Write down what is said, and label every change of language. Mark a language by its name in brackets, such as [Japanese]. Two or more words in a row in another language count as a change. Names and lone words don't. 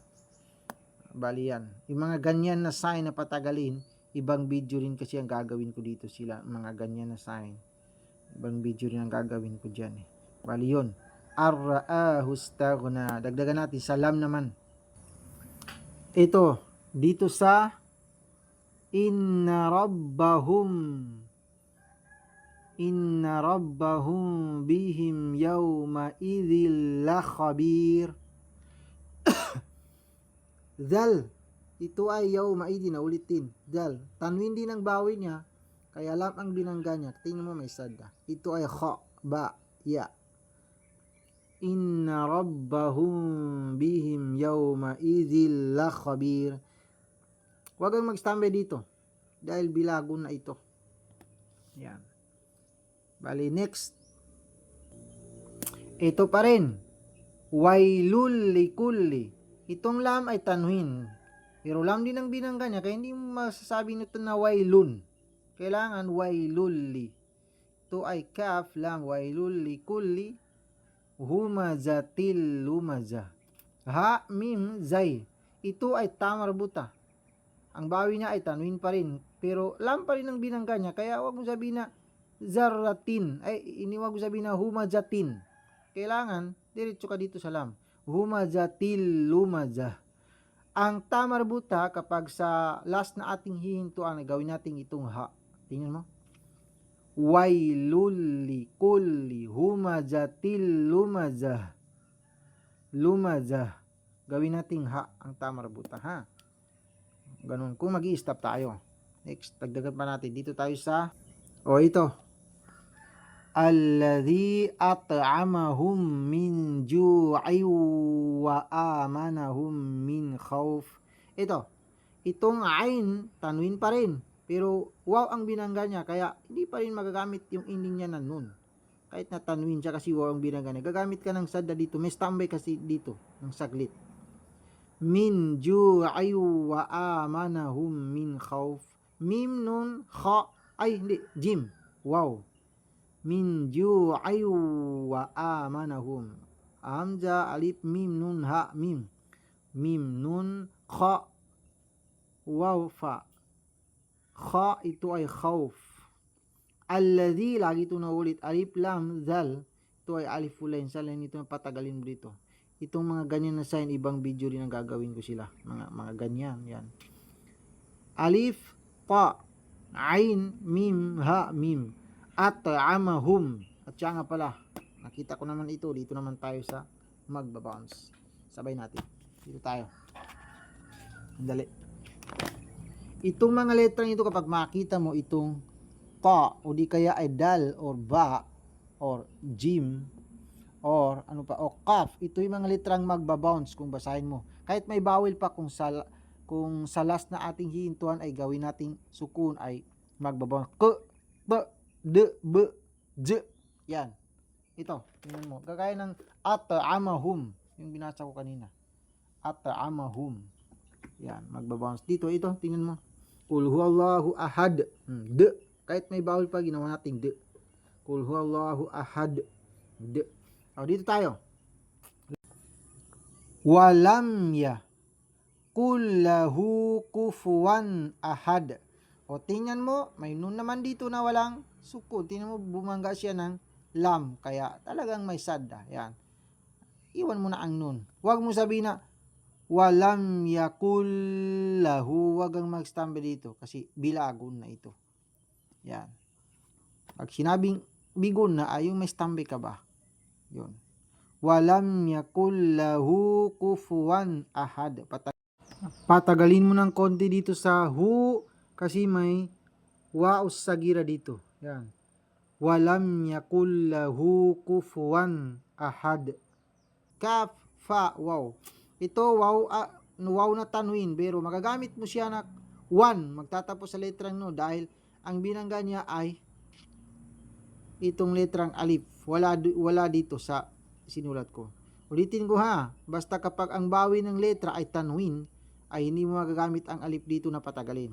[Filipino] Bali yan, yung mga ganyan na sign na patagalin, ibang video rin kasi ang gagawin ko dito sila, mga ganyan na sign, ibang video rin ang gagawin ko dyan Bali yun, [Arabic] رآه استغنى. [Filipino] Dagdagan natin sa lam naman. Ito dito sa [Arabic] إن ربهم بهم يومئذ لخبير. [Filipino] Zal, ito ay [Arabic] يوم إذ [Filipino] na ulitin. Zal, tanwin din ang bawi niya, kaya lam ang binangga niya. Tingnan mo may sadda. Ito ay kha, ba, ya. [Arabic] إن ربهم بهم يومئذ لخبير. [Filipino] Huwag kang magstambay dito dahil bilago na ito. Yan. Bali, next. Ito pa rin. [Arabic] ويل لكل. [Filipino] Itong lam ay tanwin. Pero lam din ang binangga niya, kaya hindi mo masasabi nito na wailun. Kailangan wailulli. Ito ay kaf, lam, [Arabic] ويل لكل. همزة لمزة. ها، ميم, زاي. [Filipino] Ito ay tamarbuta. Ang bawi niya ay tanwin pa rin. Pero lam pa rin ang binangga niya, kaya huwag mo sabihin na zarratin. Ay, iniwag mo sabihin na humazatin. Kailangan, diretso ka dito sa lam. [Arabic] همزة لمزة. [Filipino] Ang tamarbuta kapag sa last na ating hihintuan, gawin natin itong ha. Tingnan mo. [Arabic] ويل لكل همزة لمزة. لمزة. [Filipino] Gawin natin ha ang tamarbuta, ha. Ganun. Kung mag-i-stop tayo. Next, dagdagan pa natin. Dito tayo sa ito. [Arabic] الذي أطعمهم من جوع وآمنهم من خوف. [Filipino] Itong ain, tanwin pa rin. Pero wow ang binangga niya, kaya hindi pa rin magagamit yung ending niya na nun. Kahit na tanwin siya kasi wow ang binangga niya. Gagamit ka ng sadda dito. May standby kasi dito ng saglit. [Arabic] من جوع وآمنهم من خوف. [Filipino] Mim nun, kha, ay hindi, jim. Wow. [Arabic] من جوع وآمنهم. [Filipino] Hamza, alif, mim, nun, ha, mim. Mim, nun, kha, waw, fa. Kha, ito ay khawf. [Arabic] الذي, [Filipino] lagi ito na ulit. Alif, lam, zal. Ito ay alif ulain. Sa line ito na patagalin mo dito. Itong mga ganyan na sign, ibang video rin ang gagawin ko sila. Mga ganyan, yan. Alif, ta, ain, mim, ha, mim. [Arabic] أطعمهم. [Filipino] At siya nga pala, nakita ko naman ito. Dito naman tayo sa magbabounce. Sabay natin. Dito tayo. Dali. Itong mga letrang ito, kapag makita mo itong ta, o di kaya ay dal, or ba, or jim, or ano pa, o kaf, ito yung mga letrang magbabounce kung basahin mo. Kahit may bawel pa, kung sa last na ating hihintuan ay gawin nating sukun ay magbabounce. K, b, d, b, j. Yan. Ito, tingnan mo. Gagaya ng at'amahum, yung binasa ko kanina. At'amahum. Yan, magbabounce. Dito, ito, tingnan mo. [Arabic] قل هو الله أحد. [Filipino] D. Kahit may bawal pa, ginawa nating d. [Arabic] قل هو الله أحد. [Filipino] D. O, dito tayo. [Arabic] ولم ي. قل له كفوا أحد. [Filipino] O, tingnan mo, may nun naman dito na walang sukun. Tingnan mo, bumangga siya ng lam. Kaya talagang may sadda. Yan. iwan mo na ang nun. Huwag mo sabihin na [Arabic] ولم يكل له, [Filipino] huwag kang mag-stumble dito kasi bilagon na ito. Yan. Pag sinabing bigon na ay yung may stumble ka ba? Yun. [Arabic] ولم يكل له كفوا أحد. [Filipino] Patagalin mo ng konti dito sa hu kasi may waus sagira dito. Yan. [Arabic] ولم يكل له كفوا أحد. [Filipino] Kaf, fa, waw. Ito waw, waw na tanwin pero magagamit mo siya na one, magtatapos sa letrang no dahil ang binangga niya ay itong letrang alif. Wala dito sa sinulat ko. Ulitin ko ha, basta kapag ang bawi ng letra ay tanwin, ay hindi mo magagamit ang alif dito na patagalin.